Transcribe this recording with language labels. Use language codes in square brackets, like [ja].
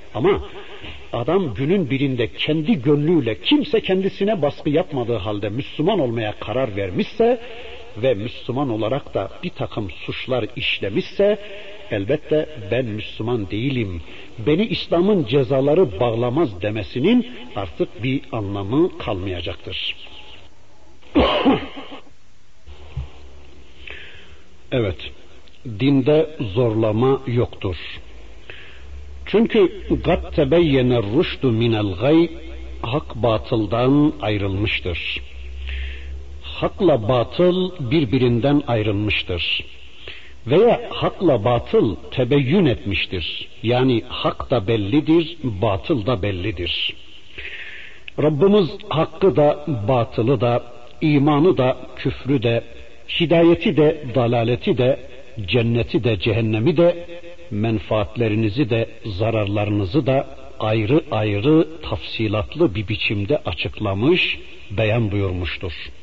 [tr] Ama adam günün birinde kendi gönlüyle kimse kendisine baskı yapmadığı halde Müslüman olmaya karar vermişse ve Müslüman olarak da bir takım suçlar işlemişse elbette ben Müslüman değilim, beni İslam'ın cezaları bağlamaz demesinin artık bir anlamı kalmayacaktır. Evet, dinde zorlama yoktur. Çünkü [ar] قَدْ تَبَيَّنَ الرُّشْدُ مِنَ الْغَيْءِ [tr] Hak batıldan ayrılmıştır. Hakla batıl birbirinden ayrılmıştır. Veya hakla batıl tebeyyün etmiştir. Yani hak da bellidir, batıl da bellidir. Rabbimiz hakkı da batılı da, imanı da küfrü de, hidayeti de dalaleti de, cenneti de cehennemi de, menfaatlerinizi de zararlarınızı da ayrı ayrı tafsilatlı bir biçimde açıklamış, beyan buyurmuştur.